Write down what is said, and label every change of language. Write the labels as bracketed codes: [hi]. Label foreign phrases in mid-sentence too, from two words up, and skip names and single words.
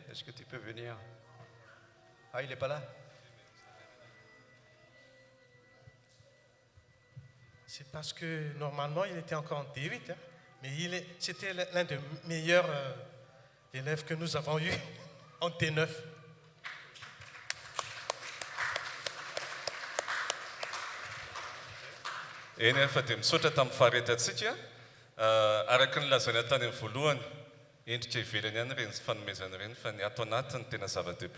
[fr] Est-ce que tu peux venir? Ah, il n'est pas là? C'est parce que normalement, il était encore en D8, hein, mais c'était l'un des meilleurs élèves que nous avons eu en D9. [mg] Eny efa dia misaotra tamin'ny faharetatsika araka ny lazana tany amin'ny voalohany endrika ivelany ihany ireny fanomezana ireny fa ny ato anatiny tena zava-dehibe.